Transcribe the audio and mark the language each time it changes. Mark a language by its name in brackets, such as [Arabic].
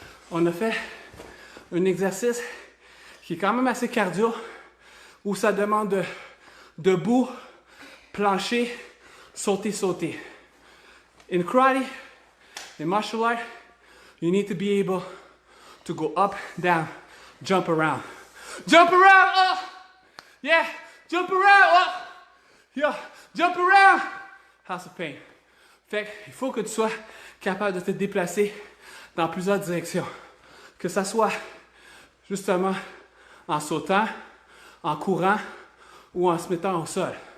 [French] On a fait un exercice qui est quand même assez cardio, où ça demande de debout, plancher, sauter, sauter. [English] In karate, in martial art, you need to be able to go up, down, jump around. Jump around, up! Yeah, Jump around. Oh. Yeah. Jump around. House of Pain. [French] Fait qu'il faut que tu sois capable de te déplacer dans plusieurs directions. Que ça soit justement en sautant, en courant ou en se mettant au sol.